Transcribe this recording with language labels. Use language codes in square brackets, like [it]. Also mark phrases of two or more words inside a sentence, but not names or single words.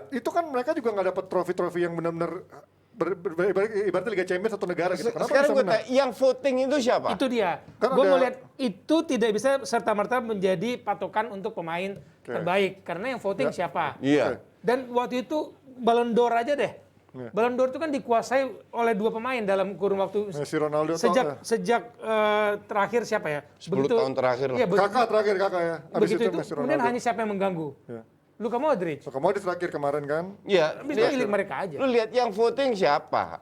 [id] itu kan mereka juga nggak dapat trofi-trofi yang benar-benar ibaratnya Liga Champions satu negara gitu. Kenapa sekarang bisa gue menang? tanya, yang voting itu siapa? Itu dia. Kan Gue ada- mau lihat itu tidak bisa serta-merta menjadi patokan untuk pemain terbaik. Karena yang voting siapa? Iya. Dan waktu itu Ballon d'Or aja deh. Ballon d'Or itu kan dikuasai oleh dua pemain dalam kurun waktu Messi, Ronaldo, sejak terakhir siapa ya? 10 tahun terakhir lah. Iya, Kakak terakhir ya. Abis begitu itu Messi, kemudian Ronaldo. hanya siapa yang mengganggu? Luka Modric. Mau di terakhir kemarin kan. Iya. Habis itu milik mereka aja. Lu lihat yang voting siapa?